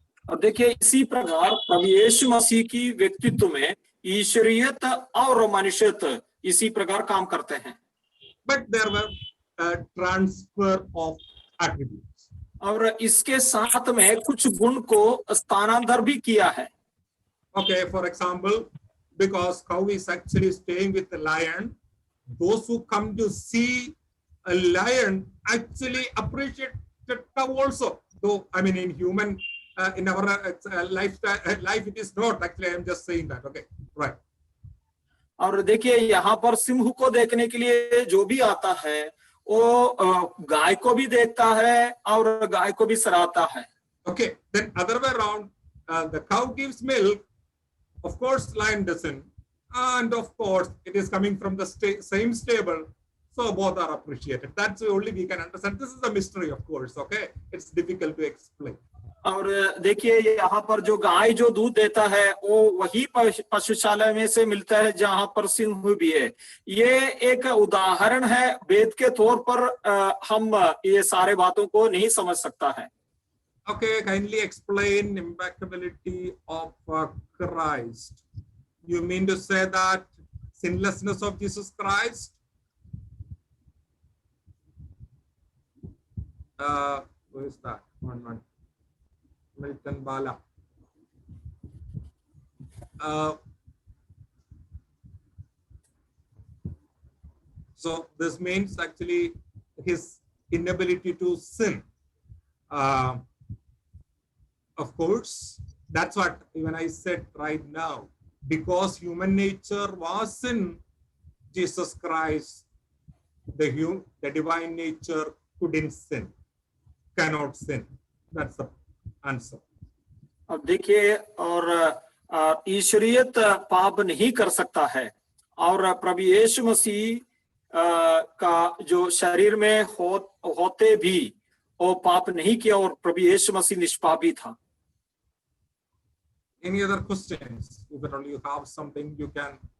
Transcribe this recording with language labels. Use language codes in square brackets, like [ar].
[hi] और देखिए इसी प्रकार प्रभु यीशु मसीह की व्यक्तित्व में ईश्वरीयत और मनुष्यत इसी प्रकार काम करते हैं. [en] But there were transfer of attributes. [hi] और इसके साथ में कुछ गुण को स्थानांतर भी किया है. [en] Okay, for example, because cow is actually staying with the lion, those who come to see a lion actually appreciate the cow also. Though, I mean, in human, in our life it is not. Actually, I am just saying that. Okay, right. [hi] और देखिए यहाँ पर सिंह को देखने के लिए जो भी आता है वो गाय को भी देखता है और गाय को भी सराहता है. [en] Okay, then other way around, the cow gives milk. Of course, lion doesn't, and of course, it is coming from the same stable, so both are appreciated. That's the only we can understand. This is a mystery, of course. Okay, it's difficult to explain. [hi] और देखिए यहाँ पर जो गाय जो दूध देता है वो वही पशुशाला में से मिलता है जहाँ पर सिंह भी है. ये एक उदाहरण है, वेद के तौर पर हम ये सारे बातों को नहीं समझ सकता है. [en] Okay, kindly explain impeccability of Christ. You mean to say that sinlessness of Jesus Christ? Who is that? One. Milton Bala. So this means actually his inability to sin. Of course, that's what even I said right now. Because human nature was sin, Jesus Christ, the divine nature couldn't sin, cannot sin. That's the answer. [hi] अब देखिए और ईश्वरीयत पाप नहीं कर सकता है और प्रभु यीशु मसीह का जो शरीर में होते भी वो पाप नहीं किया और प्रभु यीशु मसीह निष्पापी था. [en] Any other questions? If at all you have something, you can.